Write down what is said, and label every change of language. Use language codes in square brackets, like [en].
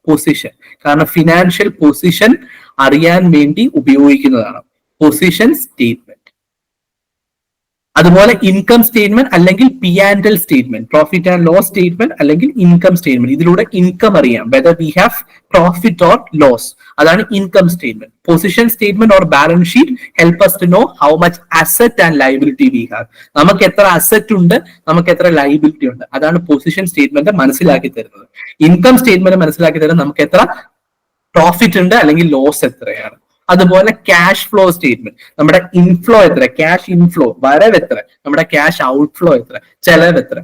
[ml] Position, കാരണം financial position അറിയാൻ വേണ്ടി ഉപയോഗിക്കുന്നതാണ് പൊസിഷൻ സ്റ്റേറ്റ്മെന്റ്. അതുപോലെ ഇൻകം സ്റ്റേറ്റ്മെന്റ് അല്ലെങ്കിൽ P and L statement, profit and loss statement അല്ലെങ്കിൽ ഇൻകം സ്റ്റേറ്റ്മെന്റ്. ഇതിലൂടെ ഇൻകം അറിയാം, [en] Whether we have profit or loss. [ml] അതാണ് income statement. [en] Position statement or balance sheet help us to know how much asset and liability we have. [ml] നമുക്ക് എത്ര asset ഉണ്ട്, നമുക്ക് എത്ര liability ഉണ്ട്. അതാണ് പൊസിഷൻ സ്റ്റേറ്റ്മെന്റ് മനസ്സിലാക്കി തരുന്നത്. ഇൻകം സ്റ്റേറ്റ്മെന്റ് മനസ്സിലാക്കി തരുന്നത് നമുക്ക് എത്ര പ്രോഫിറ്റ് ഉണ്ട് അല്ലെങ്കിൽ ലോസ് എത്രയാണ്. അതുപോലെ ക്യാഷ് ഫ്ലോ സ്റ്റേറ്റ്മെന്റ്, നമ്മുടെ ഇൻഫ്ലോ എത്ര, ക്യാഷ് ഇൻഫ്ലോ വരവ് എത്ര, നമ്മുടെ ക്യാഷ് ഔട്ട്ഫ്ലോ എത്ര, ചെലവ് എത്ര.